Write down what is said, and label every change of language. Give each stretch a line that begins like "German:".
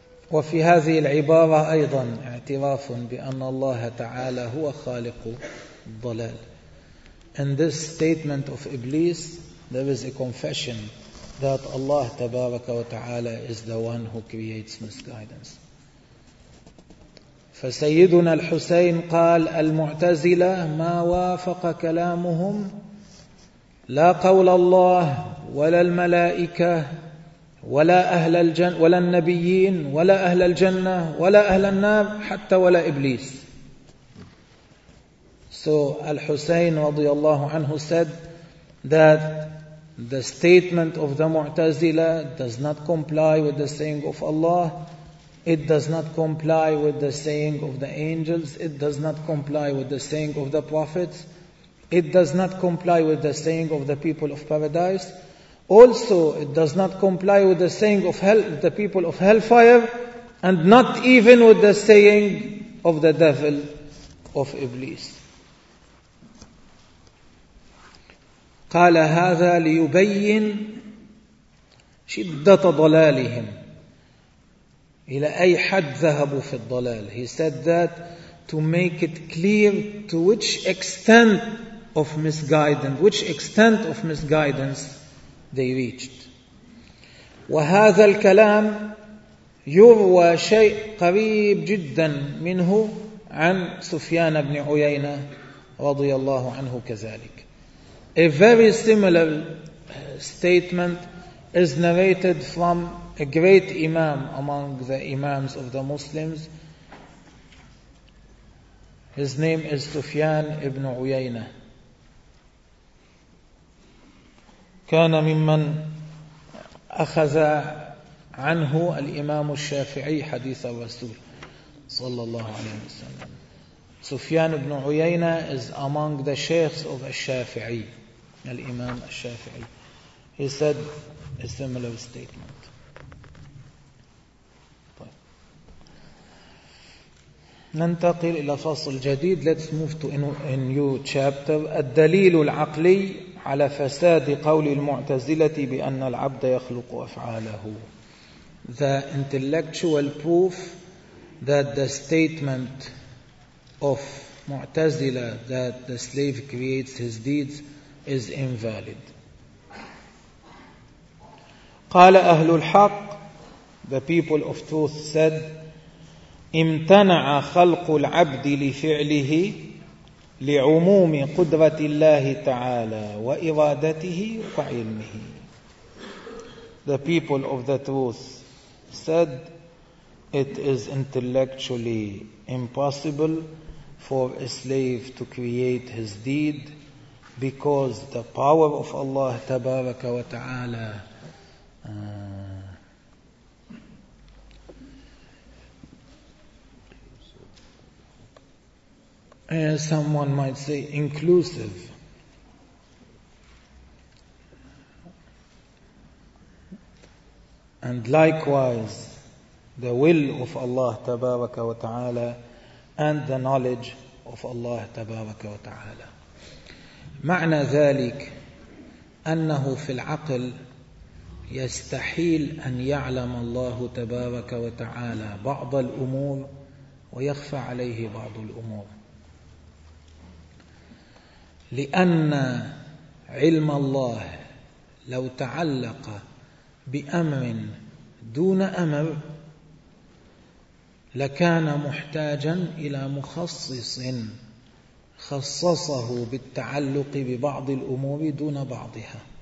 Arabic: وفي هذه العبارة أيضا اعتراف بأن الله تعالى هو خالق الضلال.
English: In this statement of Iblis, there is a confession that Allah تبارك وتعالى is the one who creates misguidance.
Arabic: فسيدنا الحسين قال المعتزلة ما وافق كلامهم لا قول الله ولا الملائكة ولا أهل الجنة ولا النبيين ولا أهل الجنة ولا أهل النار حتى ولا إبليس.
English: So Al-Husayn رضي الله عنه said that the statement of the Mu'tazila does not comply with the saying of Allah. It does not comply with the saying of the angels. It does not comply with the saying of the prophets. It does not comply with the saying of the people of paradise. Also, it does not comply with the saying of hell, the people of hellfire, and not even with the saying of the devil of Iblis.
Arabic: قال هذا ليبين شدة ضلالهم إلى أي حد ذهبوا في الضلال.
English: He said that to make it clear to which extent of misguidance, which extent of misguidance they reached.
Arabic: وهذا الكلام يروى شيء قريب جدا منه عن سفيان بن عيينة رضي الله عنه كذلك.
English: A very similar statement is narrated from a great imam among the imams of the Muslims. His name is Sufyan ibn Uyayna.
Arabic: كان ممن أخذ عنه الإمام الشافعي حديث الرسول صلى الله عليه وسلم.
English: Sufyan ibn Uyayna is among the sheikhs of al-Shafi'i.
Arabic: الإمام الشافعي.
English: He said a similar statement.
Arabic: ننتقل إلى فصل جديد.
English: Let's move to a new chapter.
Arabic: الدليل العقلي على فساد قول المعتزلة بأن العبد يخلق أفعاله.
English: The intellectual proof that the statement of معتزلة that the slave creates his deeds is invalid.
Arabic: قال أهل الحق, the people of truth said, امتنع خلق العبد لفعله لعموم قدرة الله تعالى وإرادته وعلمه.
English: The people of the truth said, it is intellectually impossible for a slave to create his deed because the power of Allah تبارك وتعالى someone might say inclusive. And likewise, the will of Allah تبارك وتعالى and the knowledge of Allah تبارك وتعالى.
Arabic: معنى ذلك أنه في العقل يستحيل أن يعلم الله تبارك وتعالى بعض الأمور ويخفى عليه بعض الأمور, لأن علم الله لو تعلق بأمر دون أمر لكان محتاجا إلى مخصص خصصه بالتعلق ببعض الأمور دون بعضها.